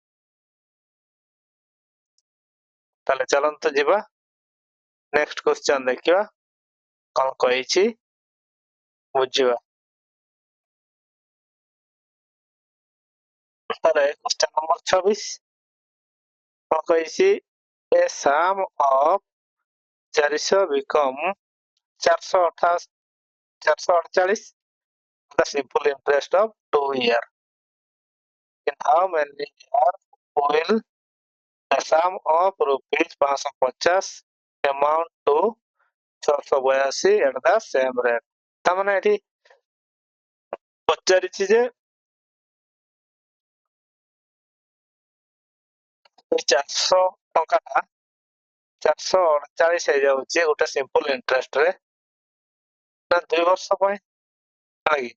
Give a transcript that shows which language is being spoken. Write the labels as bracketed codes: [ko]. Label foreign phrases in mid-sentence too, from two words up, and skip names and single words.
[or] ତାହେଲେ ଚାଲନ୍ତୁ ଯିବା [en] next question [or] ଦେଖିବା କଣ କହିଛି ବୁଝିବା। ତାହେଲେ [en] question number [or] 26 କଣ କହିଛି? [en] ଏ sum of 400 become 448 the simple interest of 2 year. In how many years will the sum of rupees 550 amount to 682 at the same rate? [or] ତାମାନେ ଏଠି ପଚାରିଛି ଯେ 400 ଟଙ୍କାଟା 448 ହେଇଯାଉଛି ଗୋଟେ [en] simple interest [or] ରେ, ନା 2 ବର୍ଷ ପାଇଁ, ହେଲା କି?